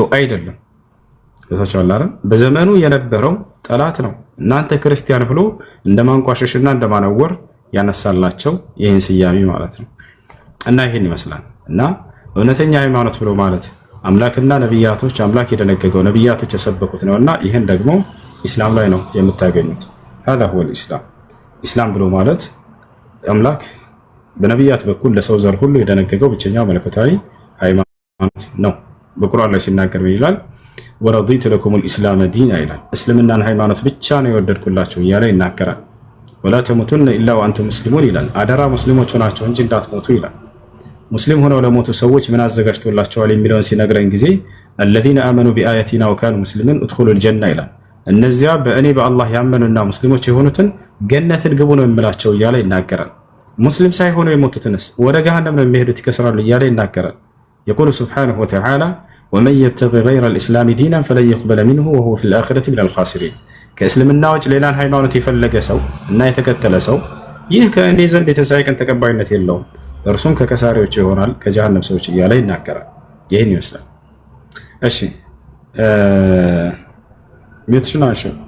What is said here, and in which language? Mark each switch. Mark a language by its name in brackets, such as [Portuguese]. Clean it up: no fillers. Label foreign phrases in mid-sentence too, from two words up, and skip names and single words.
[Amharic] አይደለም። ተቻላረ በዘመኑ የነበረው ጠላት ነው እናንተ ክርስቲያን ብሎ እንደማንቋሸሽና እንደማነወር ያነሳላቸው ይህን ስያሜ ማለት ነው። እና ይህን ይመስላል። እና እውነተኛ ሃይማኖት ብሎ ማለት አምላክና ነቢያቶች አምላክ የደነገገው ነቢያቶች የሰበኩት ነውና ይህን ደግሞ ኢስላም ላይ ነው የምታገኙት። [Arabic] هذا هو الاسلام። [Amharic] ኢስላም ብሎ ማለት አምላክ በነቢያት በኩል ለሰው ዘር ሁሉ የደነገገው ብቸኛው መለኮታዊ ሃይማኖት ነው። በቁርአን ላይ ሲናገር ይላል [Arabic] ورضيت لكم الإسلام دينا [Amharic] ይላል። እስልምናን ሃይማኖት ብቻ ነው የወደድኩላችሁ እያለ ይናገራል። [Arabic] ولا تموتن إلا وأنتم مسلمون [Amharic] ይላል። አደራ ሙስሊሞች ሆናችሁ እንጂ እንዳትሞቱ ይላል። ሙስሊም ሆነው ለሞቱ ሰዎች ምን አዘጋጅቶላቸዋል የሚለውን ሲነግረን ጊዜ [Arabic] الذين آمنوا بآياتنا وكانوا مسلمين ادخلوا الجنة [Amharic] ይላል። እነዚያ በእኔ በአላህ ያመኑና ሙስሊሞች የሆኑትን ገነትን ግቡ ነው የሚላቸው እያለ ይናገራል። ሙስሊም ሳይሆኑ የሞቱትንስ ወደ ገሃነም ነው የሚሄዱት ይከስራሉ እያለ ይናገራል። [Arabic] يقول سبحانه وتعالى ومن يبتغي غير الإسلام دينا فلن يقبل منه وهو في الآخرة من الخاسرين። [Amharic] ከእስልምና ውጭ ሌላን ሃይማኖት የፈለገ ሰው እና የተከተለ ሰው ይህ ከእኔ ዘንድ የተሳይቀን ተቀባይነት የለውም እርሱም ከከሳሪዎች ይሆናል ከጀሃነም ሰዎች እያለ ይናገራል። ይህን ይመስላል። እሺ ሚትሽናሽ